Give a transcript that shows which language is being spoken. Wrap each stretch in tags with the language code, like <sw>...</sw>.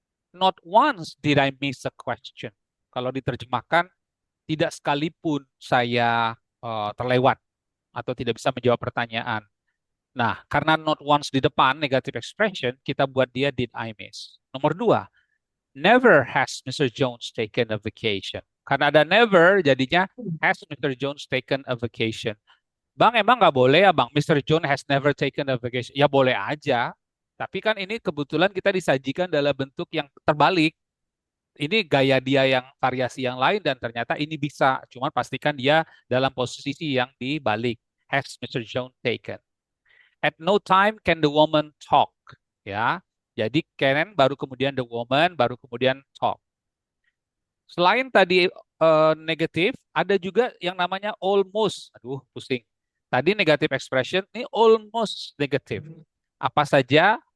<en>Not once did I miss a question.</en> <id>Kalau diterjemahkan, tidak sekalipun saya terlewat atau tidak bisa menjawab pertanyaan. Nah, karena not once di depan, negative expression, kita buat dia</id> <en>did I miss.</en> <id>Nomor 2,</id> <en>never has Mr. Jones taken a vacation.</en> <id>Karena ada</id> <en>never,</en> <id>jadinya</id> <en>has Mr. Jones taken a vacation.</en> <id>Bang, emang nggak boleh ya Bang, Mr.</id> <en>Jones has never taken a vacation?</en> <id>Ya boleh aja. Tapi kan ini kebetulan kita disajikan dalam bentuk yang terbalik. Ini gaya dia yang variasi yang lain dan ternyata ini bisa. Cuman pastikan dia dalam posisi yang dibalik.</id> <en>Has Mr. Jones taken. At no time can the woman talk.</en> <id>Ya, jadi can baru kemudian</id> <en>the woman</en> <id>baru kemudian talk. Selain tadi negatif, ada juga yang namanya almost. Aduh, pusing. Tadi negative expression, ini almost negative. Apa saja?</id>